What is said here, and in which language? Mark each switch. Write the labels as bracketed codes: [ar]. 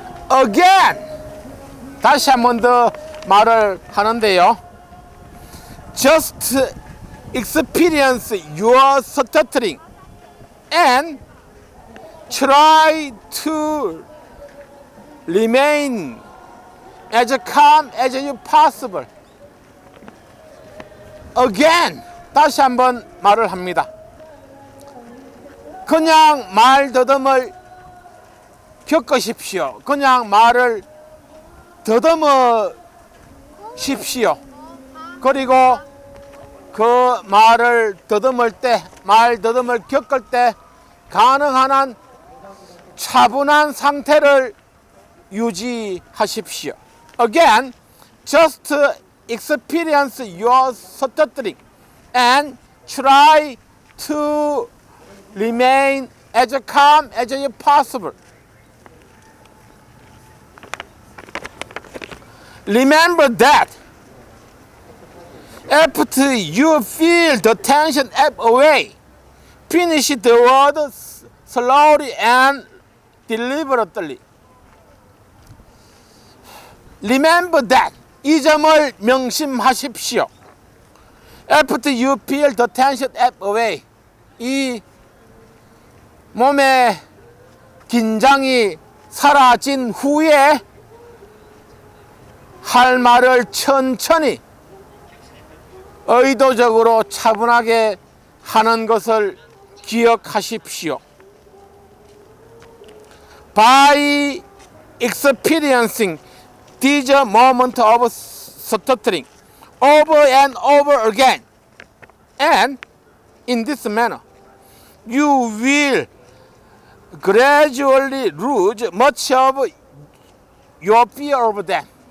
[en] Again, [ko] 다시 한 번 더 말을 하는데요. [en] Just experience your stuttering and try to remain as calm as you possible. [ko] Again, 다시 한 번 말을 합니다. 그냥 말더듬을 겪으십시오. 그냥 말을 더듬으십시오. 그리고 그 말을 더듬을 때, 말더듬을 겪을 때 가능한 한 차분한 상태를 유지하십시오. [en] Again, just experience your stuttering and try to remain as calm as possible. Remember that after you feel the tension ebb away, finish the word slowly and deliberately. Remember that. [ko] 이 점을 명심하십시오. [en] After you feel the tension ebb away, [ko] 이 몸의 긴장이 사라진 후에 할 말을 천천히 의도적으로 차분하게 하는 것을 기억하십시오. [en] By experiencing this moment of stuttering over and over again, and in this manner, you will gradually lose much of your fear of them.